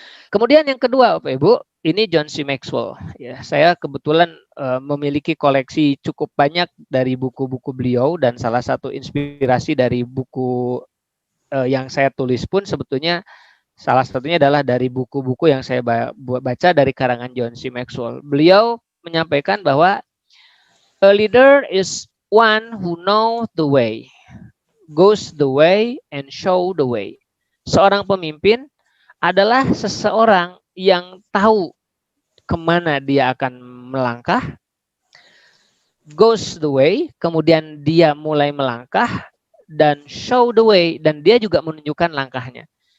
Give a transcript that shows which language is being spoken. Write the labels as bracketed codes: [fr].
[id] Kemudian yang kedua, Bapak Ibu, ini John C. Maxwell. Ya, saya kebetulan memiliki koleksi cukup banyak dari buku-buku beliau dan salah satu inspirasi dari buku yang saya tulis pun sebetulnya salah satunya adalah dari buku-buku yang saya baca dari karangan John C. Maxwell. Beliau menyampaikan bahwa [en] a leader is one who knows the way, goes the way, and show the way. [id] Seorang pemimpin adalah seseorang yang tahu kemana dia akan melangkah, [en] goes the way, [id] kemudian dia mulai melangkah, dan [en] show the way, [id] dan dia juga menunjukkan langkahnya.